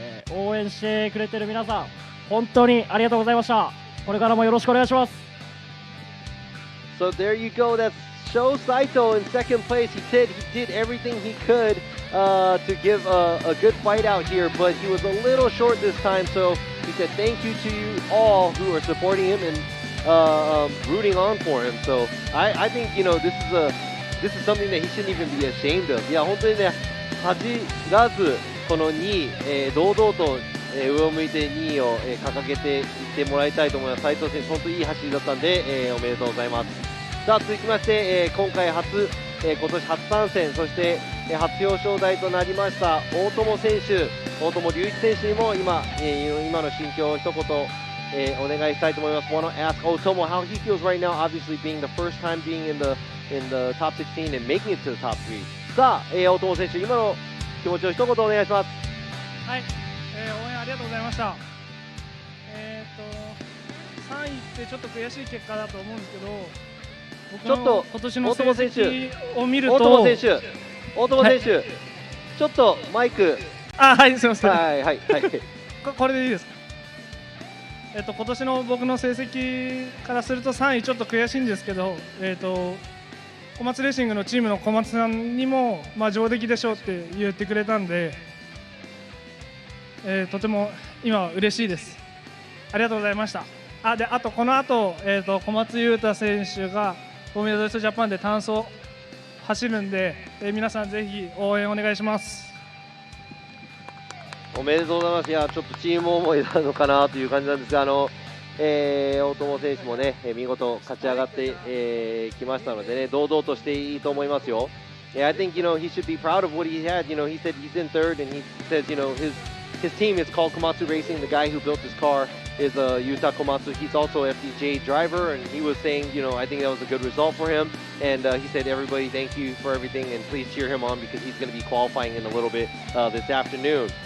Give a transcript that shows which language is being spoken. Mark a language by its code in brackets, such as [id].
[ja] 応援してくれてる皆さん本当にありがとうございました。これからもよろしくお願いします。 [en] So there you go. That's Sho Saito in second place. He did everything he could to give a good fight out here, but he was a little short this time. So he said thank you to you all who are supporting him and rooting on for him. So I think this is something that he shouldn't even be ashamed of. [ja] いや本当にね、恥じらずこの2位、堂々と上を向いて2位を掲げていってもらいたいと思います。斉藤選手本当にいい走りだったんで、おめでとうございます。さあ続きまして、今回今年初参戦、そして、初表彰台となりました大友選手、大友龍一選手にも今の心境を一言、お願いしたいと思います。 [en] Want to ask Otomo how he feels right now, obviously being the first time being in the top 16 and making it to the top 3. [ja] さあ、大友選手、今の気持ちを一言お願いします。はい、応援ありがとうございました。 3位ってちょっと悔しい結果だと思うんですけど、僕の今年の成績を見ると、大友選手、ちょっとマイク。はい、すみません。はいはいはい。これでいいですか。今年の僕の成績からすると3位ちょっと悔しいんですけど、小松レーシングのチームの小松さんにも、上出来でしょうって言ってくれたんで、とても今は嬉しいです。ありがとうございました。あとこの後、小松優太選手がフォーミュラドリフトジャパンで単走走るんで、皆さんぜひ応援お願いします。おめでとうございます。いや、ちょっとチーム思いなのかなという感じなんですが、大友選手もね、見事勝ち上がってきましたのでね、堂々としていいと思いますよ。 [en] I think he should be proud of what he had. He said he's in third, and he says his team is called Komatsu Racing. The guy who built his car is Yuta Komatsu. He's also an FDJ driver, and he was saying, I think that was a good result for him. And he said, everybody, thank you for everything, and please cheer him on because he's going to be qualifying in a little bit this afternoon.